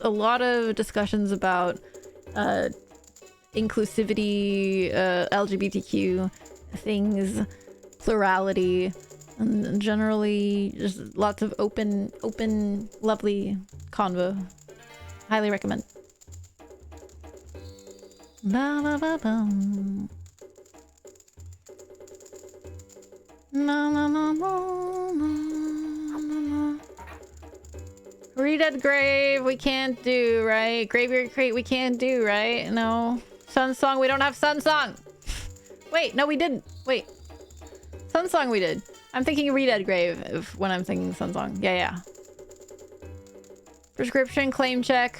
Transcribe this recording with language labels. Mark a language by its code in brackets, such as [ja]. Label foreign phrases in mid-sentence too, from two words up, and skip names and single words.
[en] A lot of discussions about inclusivity, LGBTQ things, plurality, and generally just lots of open, lovely convo. Highly recommend. Ba ba ba bum. Na, na, na, na, na, na. Reded Grave we can't do, right? Graveyard Crate we can't do, right? No. Sun Song, we don't have Sun Song. Wait, no we didn't. Wait. Sun Song we did. I'm thinking Reded Grave when I'm thinking Sun Song. Yeah. Prescription, Claim Check.